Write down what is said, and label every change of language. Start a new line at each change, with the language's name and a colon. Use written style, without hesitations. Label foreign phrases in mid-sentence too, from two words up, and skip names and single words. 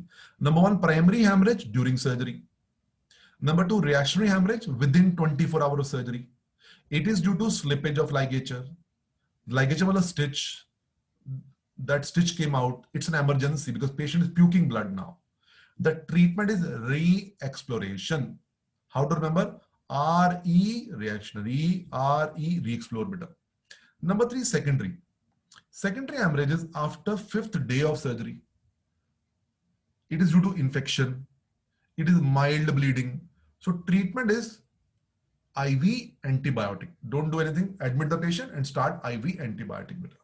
English: Number 1, primary hemorrhage during surgery. Number 2, reactionary hemorrhage within 24 hours of surgery. It is due to slippage of ligature. ligation wala stitch, that stitch came out, it's an emergency because patient is puking blood now. The treatment is re-exploration. How to remember? RE reactionary, RE re-explore beta. Number 3, secondary. Secondary hemorrhage is after 5th day of surgery. It is due to infection. It is mild bleeding. So treatment is IV antibiotic. Don't do anything. Admit the patient and start IV antibiotic beta.